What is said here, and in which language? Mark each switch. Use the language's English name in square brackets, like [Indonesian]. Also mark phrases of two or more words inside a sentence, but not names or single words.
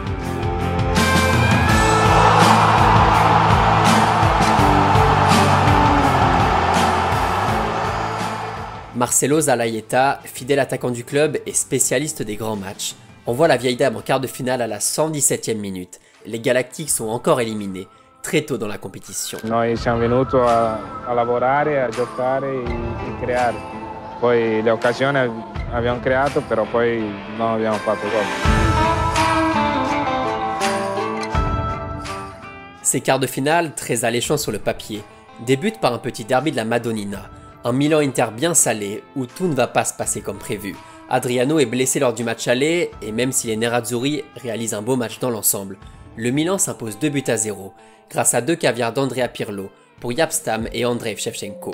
[French] Marcelo Zalaeta, fidèle attaquant du club et spécialiste des grands matchs, envoie la vieille dame en quart de finale à la 117e minute. Les Galactiques sont encore éliminés très tôt dans la compétition. [Italian] Noi siamo venuti a lavorare, a giocare e creare. Poi le occasioni abbiamo creato, però poi non abbiamo fatto gol. [French] Ces quarts de finale, très alléchants sur le papier, débutent par un petit derby de la Madonnina. Un Milan-Inter bien salé où tout ne va pas se passer comme prévu. Adriano est blessé lors du match aller et même si les Nerazzurri réalisent un beau match dans l'ensemble, le Milan s'impose 2-0 grâce à 2 caviars d'Andrea Pirlo pour Jaap Stam et Andrej Shevchenko.